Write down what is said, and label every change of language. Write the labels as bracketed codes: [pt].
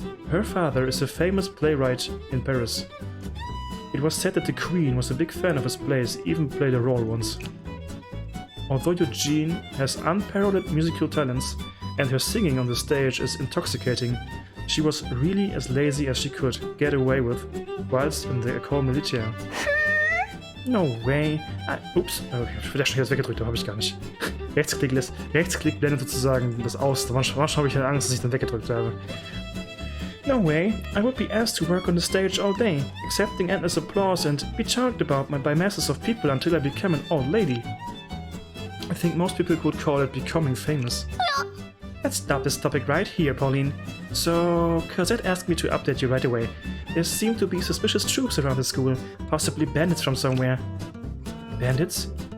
[en] Her father is a famous playwright in Paris. It was said that the Queen was a big fan of his plays, even played a role once. Although Eugene has unparalleled musical talents and her singing on the stage is intoxicating, she was really as lazy as she could get away with whilst in the École Militaire. No way. [de] Ups, ich bin ja schon jetzt weggedrückt, habe ich gar nicht. Rechtsklick blendet sozusagen das aus. Manchmal habe ich ja Angst, dass ich dann weggedrückt habe. [en] No way. I would be asked to work on the stage all day, accepting endless applause and be talked about by masses of people until I become an old lady. I think most people would call it becoming famous. Let's stop this topic right here, Pauline. So, Cosette asked me to update you right away. There seem to be suspicious troops around the school, possibly bandits from somewhere. Bandits?